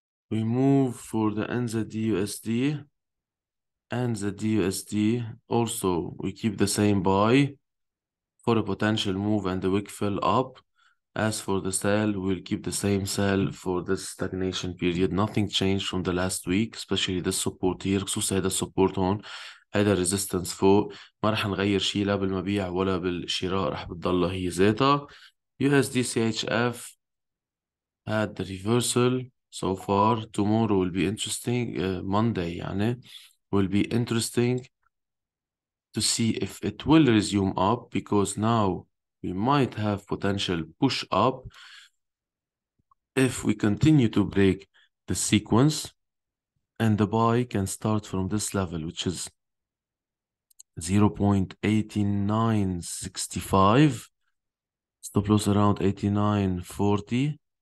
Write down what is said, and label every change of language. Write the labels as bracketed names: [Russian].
[English] We move for the NZD-USD. NZD-USD, also we keep the same buy for a potential move and the wick fill up. As for the sell, we'll keep the same sell for this stagnation period. Nothing changed from the last week, especially this support here. [Arabic] خصوصا هذا السبورت هون، هذا الريزيستنس فوق. ما رح نغير شيء لا بالمبيع ولا بالشراء، رح بتضلها هي ذاتها. [English] USD CHF had the reversal so far. Tomorrow will be interesting. Monday يعني will be interesting to see if it will resume up, because now we might have potential push up if we continue to break the sequence, and the buy can start from this level, which is 0.8965, stop loss around 89.40,